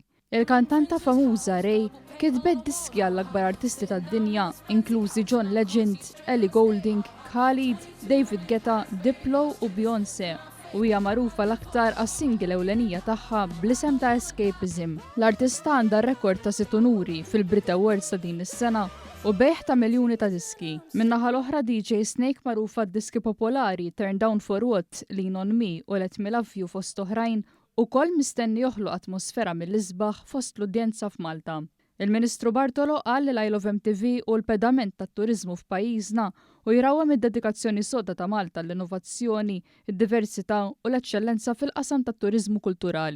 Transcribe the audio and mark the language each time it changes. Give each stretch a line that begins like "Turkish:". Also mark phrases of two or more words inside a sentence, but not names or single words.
Maltese: Il-kantanta famuża Ray kitbet diski għall-akbar artisti tad-dinja, inklużi John Legend, Ellie Goulding, Khalid, David Guetta, Diplo u Beyoncé, u hija magħrufa l-aktar għas-singil ewlenija tagħha bl-isem ta' Escapism. L-artista għandha rekord ta' 6 unuri fil-Brit Awards ta' din is-sena u bejħ ta' miljuni ta' diski. Min-naħa l-oħra DJ Snake magħrufa d-diski popolari Turn Down for What, Lean on Me u Let Me Love You fost oħrajn ukoll mistenni joħloq atmosfera mill-isbaħ fost l-udjenza f'Malta. Il-Ministru Bartolo qal li l-I Love MTV u l-pedament tat-turiżmu f'pajjiżna u jrawhem id-dedikazzjoni soda ta' Malta l-innovazzjoni, id-diversità u l-eċċellenza fil-qasam tat-turiżmu kulturali.